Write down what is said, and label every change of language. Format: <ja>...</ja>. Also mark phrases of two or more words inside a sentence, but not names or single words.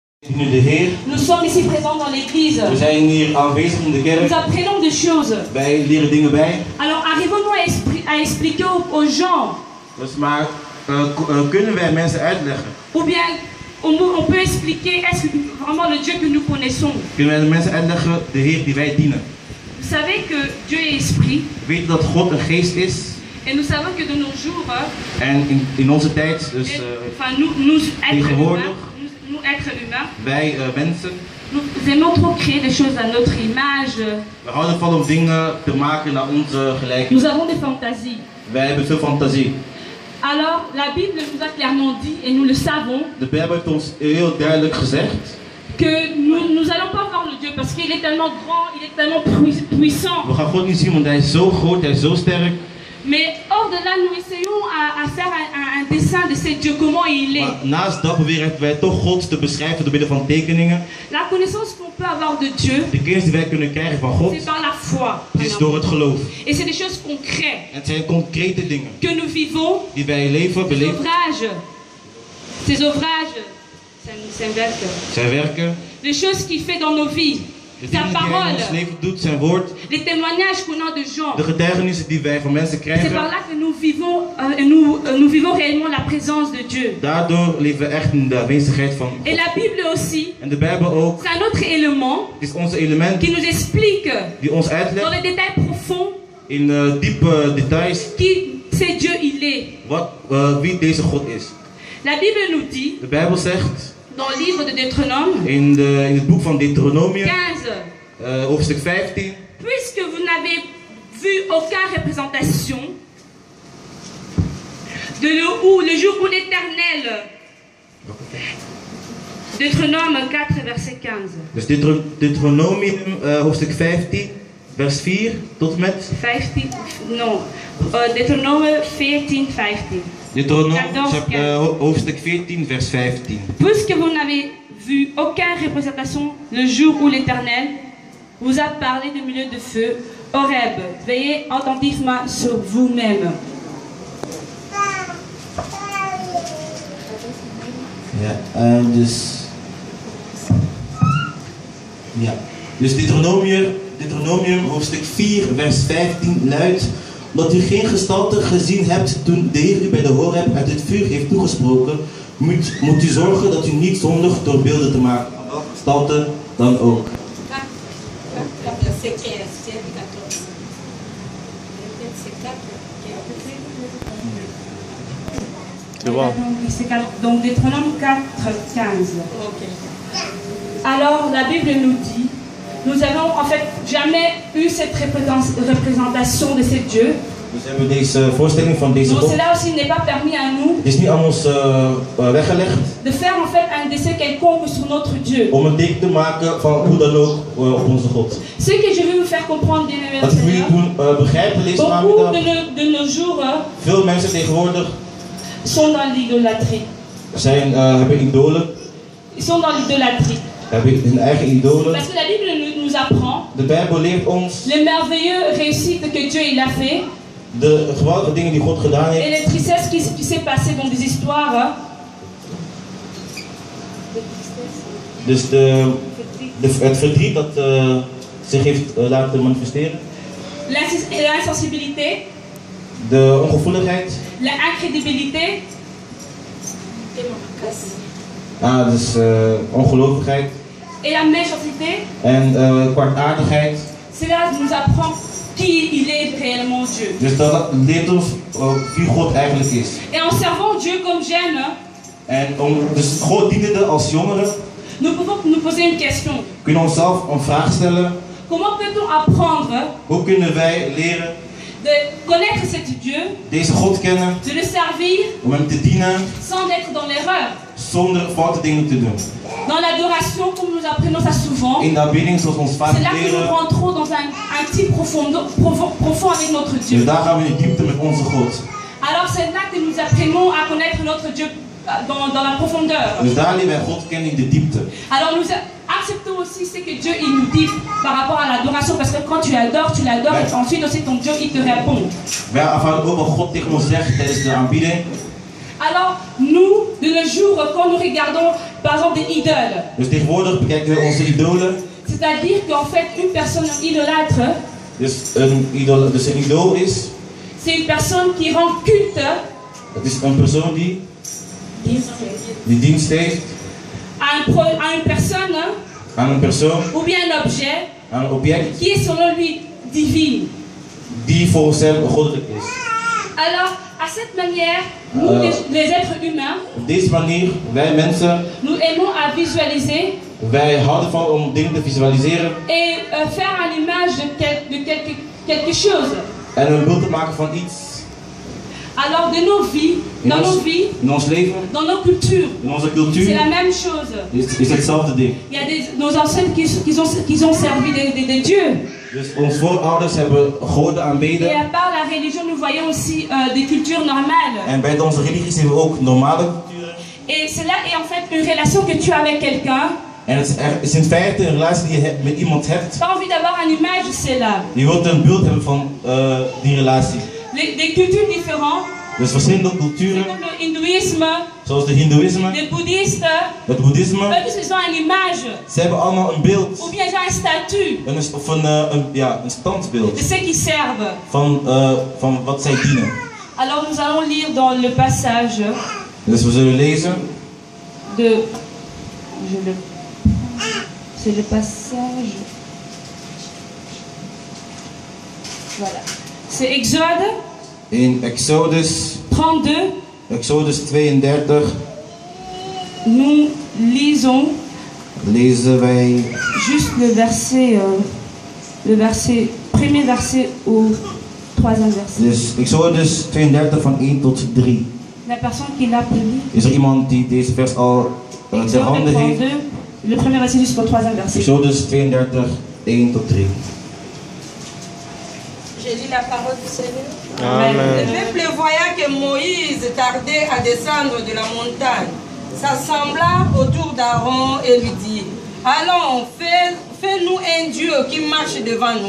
<fr>Nous sommes ici présents dans l'église.</fr> <nl>We zijn hier aanwezig in de kerk.</nl> <fr>Nous apprenons des choses.</fr> <nl>Wij leren dingen bij.</nl> <fr>Alors arrivons-nous à expliquer aux gens.</fr> <nl>Dus maar kunnen wij mensen uitleggen?</nl> <fr>Ou bien on peut expliquer est-ce que vraiment le Dieu que nous connaissons.</fr> <nl>Kunnen wij de mensen uitleggen de Heer die wij dienen?</nl> <fr>Vous savez que Dieu est esprit.</fr> <nl>Weet dat God een geest is?</nl> <fr>Et nous savons que de nos jours.</fr> <nl>En in onze tijd, dus</nl> <fr>nous êtres humains.</fr> <nl>Wij mensen.</nl> <fr>Nous aimons trop créer des choses à notre image.</fr> <nl>We houden van om dingen te maken naar onze gelijkenis.</nl> <fr>Nous avons des fantasies.</fr> <nl>Wij hebben veel fantasie.</nl> <fr>Alors, la Bible nous a clairement dit, et nous le savons,</fr> <nl>de Bijbel heeft ons heel duidelijk gezegd</nl> <fr>que nous allons pas voir le Dieu parce qu'il est tellement grand, il est tellement puissant.</fr> <nl>We gaan God niet zien, want hij is zo groot, hij is zo sterk.</nl> <fr>Mais hors de là, nous essayons à faire un dessin de ce Dieu, comment il est.</fr> <nl>Maar naast dat proberen wij toch God te beschrijven door middel van tekeningen.</nl> <fr>La connaissance qu'on peut avoir de Dieu,</fr> <nl>de kennis die wij kunnen krijgen van God,</nl> <fr>c'est par la foi.</fr> <nl>Is door het geloof.</nl> <fr>Et c'est des choses concrètes.</fr> <nl>Het zijn concrete dingen.</nl> <fr>Que nous vivons.</fr> <nl>Die wij leven, beleven.</nl> <fr>Ces ouvrages,</fr> <nl>zijn werken.</nl> <fr>Les choses qu'il fait dans nos vies. Sa parole,</fr> <nl>doet, zijn woord,</nl> <fr>les témoignages qu'on a de gens.</fr> <nl>De getuigenissen die wij van mensen krijgen.</nl> <fr>C'est par là que nous vivons réellement la présence de Dieu.</fr> <nl>Daardoor leven we echt in de aanwezigheid van God.</nl> <fr>Et la Bible aussi.</fr> <nl>En de Bijbel ook.</nl> <fr>C'est un autre élément.</fr> <nl>Is ons element.</nl> <fr>Qui nous explique.</fr> <nl>Die ons uitlegt.</nl> <fr>Dans les détails profonds.</fr> <nl>In diepe details.</nl> <fr>Qui c'est Dieu il est.</fr> <nl>Wie deze God is.</nl> <fr>La Bible nous dit.</fr> <nl>De Bijbel zegt.</nl> <fr>Dans le livre de Deutéronome.</fr> <nl>In het boek van Deuteronomium. 15. Hoofdstuk 15.</nl> <fr>Puisque vous n'avez vu aucune représentation de le jour où l'Éternel. Deutéronome 4 verset 15.</fr> <nl>Dus Deuteronomium hoofdstuk 15 vers 4 tot met</nl> <fr>15 non. Deutéronome 14 15.</fr> <nl>Deutéronome hoofdstuk 14 vers 15.</nl> <fr>Puisque vous n'avez vu aucune représentation le jour où l'Éternel vous a parlé du milieu de feu, Horeb, veillez attentivement sur vous-même.</fr> <nl>Ja, dus Deuteronomium hoofdstuk 4 vers 15 luidt: omdat u geen gestalte gezien hebt toen de Heer u bij de Horeb uit het vuur heeft toegesproken, moet u zorgen dat u niet zondigt door beelden te maken, welke gestalte dan ook.</nl> <fr>Donc Deutéronome 4, 15. Alors la Bible nous dit, nous avons en fait jamais eu cette représentation de ce Dieu.</fr> <nl>Dus hebben we deze voorstelling van deze God.</nl> <fr>Donc cela aussi n'est pas permis à nous.</fr> <nl>Het is niet aan ons weggelegd.</nl> <fr>De faire en fait un dessin quelconque sur notre Dieu.</fr> <nl>Om een teken te maken van hoe dan ook op onze God.</nl> <fr>Ce que je veux vous faire comprendre, bien aimé</fr> <nl>Wat ik wil doen begrijpen deze namiddag.</nl> <fr>De nos jours.</fr> <nl>Veel mensen tegenwoordig.</nl> <fr>Sont dans l'idolâtrie.</fr> <nl>Hebben idolen.</nl> <fr>Ils sont dans l'idolâtrie.</fr> <nl>Hebben hun eigen idolen.</nl> <fr>Parce que la Bible nous apprend.</fr> <nl>De Bijbel leert ons.</nl> <fr>Les merveilleuses réussites que Dieu il a fait.</fr> <nl>De geweldige dingen die God gedaan heeft.</nl> <fr>Et les tristesses qui s'est passé dans des histoires.</fr> <nl>Dus het verdriet dat zich heeft laten manifesteren.</nl> <fr>L'insensibilité.</fr> <nl>De ongevoeligheid.</nl> <fr>L'incrédibilité.</fr> <nl>Dus ongelovigheid.</nl> <fr>Et la méchanceté.</fr> <nl>En kwaadaardigheid.</nl> <fr>Cela nous apprend qui il est réellement Dieu.</fr> <nl>Dus dat leert ons wie God eigenlijk is.</nl> <fr>Et en servant Dieu comme jeune.</fr> <nl>En dus God dienende als jongeren.</nl> <fr>Nous pouvons nous poser une question.</fr> <nl>Kunnen onszelf een vraag stellen.</nl> <fr>Comment peut-on apprendre?</fr> <nl>Hoe kunnen wij leren?</nl> <fr>De connaître cet Dieu.</fr> <nl>Deze God kennen.</nl> <fr>De le servir.</fr> <nl>Om hem te dienen.</nl> <fr>Sans être dans l'erreur.</fr> <nl>Zonder foute dingen te doen.</nl> <fr>Dans l'adoration, comme nous apprenons ça souvent.</fr> <nl>In de aanbidding zoals ons vaak leren.</nl> <fr>C'est là que nous rentrons dans un petit profond avec notre Dieu.</fr> <nl>Dus daar gaan we in de diepte met onze God.</nl> <fr>Alors c'est là que nous apprenons à connaître notre Dieu dans la profondeur.</fr> <nl>Dus daar leren wij God kennen in de diepte.</nl> <fr>Alors nous acceptons aussi ce que Dieu il nous dit par rapport à l'adoration, parce que quand tu l'adores et ensuite aussi ton Dieu il te répond.</fr> <nl>Wij aanvaarden ook wat God tegen ons zegt tijdens de aanbidding.</nl> <fr>Alors, nous, de nos jours, quand nous regardons par exemple des idoles.</fr> <nl>Dus tegenwoordig bekijken we onze idolen.</nl> <fr>C'est-à-dire qu'en fait, une personne idolâtre,</fr> <nl>Dus een idool is,</nl> <fr>c'est une personne qui rend culte</fr> <nl>het is een persoon die dienst heeft</nl> <fr>à une personne</fr> <nl>aan een persoon,</nl> <fr>ou bien un objet</fr> <nl>aan een object</nl> <fr>qui est selon lui divine.</fr> <nl>die volgens hem goddelijk is.</nl> <fr>Alors, à cette manière, nous, les êtres humains,</fr> <nl>Op deze manier, wij mensen,</nl> <fr>nous aimons à visualiser</fr> <nl>wij houden van om dingen te visualiseren</nl> <fr>et faire à l'image de quelque chose.</fr> <nl>en een beeld te maken van iets</nl> <fr>Alors, de nos vies, dans nos vies,</fr> <nl>in ons leven,</nl> <fr>dans nos cultures,</fr> <nl>in onze</nl> <fr>c'est</fr> <nl>cultuur,</nl> <fr>la même chose.</fr> <nl>is hetzelfde ding.</nl> <fr>Il y a nos ancêtres qui ont servi des dieux.</fr> <nl>Dus onze voorouders hebben goden</nl> <fr>Et</fr> <nl>aanbeden</nl> <fr>à part la religion, nous voyons aussi des cultures normales.</fr> <nl>en bij onze religies hebben we ook normale culturen.</nl> <fr>Et cela est en fait une relation que tu as avec quelqu'un.</fr> <nl>En het is in feite een relatie die je met iemand hebt.</nl> <fr>Tu as envie d'avoir une image de cela.</fr> <nl>Je wilt een beeld hebben van die relatie.</nl> <fr>Des cultures différentes,</fr> <nl>Dus verschillende culturen,</nl> <fr>comme le hindouisme,</fr> <nl>zoals de hindoeïsme,</nl> <fr>les bouddhistes,</fr> <nl>het boeddhisme,</nl> <fr>eux tous ils ont une image,</fr> <nl>ze hebben allemaal een beeld.</nl> <fr>ou bien ils ont un statut</fr> <nl>Of een standbeeld</nl> <fr>de ceux qui servent.</fr> <nl>van wat zij dienen.</nl> <fr>Alors nous allons lire dans le passage</fr> <nl>Dus we zullen lezen.</nl> <fr>C'est le passage. Voilà. C'est Exode</fr> <nl>In Exodus 32. Exodus 32</nl> <fr>Nous lisons</fr> <nl>lezen wij</nl> <fr>juste premier verset au troisième verset.</fr> <nl>dus Exodus 32 van 1 tot 3.</nl> <fr>La personne qui l'a prévu.</fr> <nl>Is er iemand die deze vers al ter</nl> <fr>Exode</fr> <nl>hande heeft?</nl> <fr>32, le premier verset jusqu'au troisième verset.</fr> <nl>Exodus 32, 1 tot 3.</nl> <fr>J'ai lu la parole du Seigneur. Amen. Le peuple voyant que Moïse tardait à descendre de la montagne, s'assembla autour d'Aaron et lui dit: Allons, fais-nous un Dieu qui marche devant nous.</fr>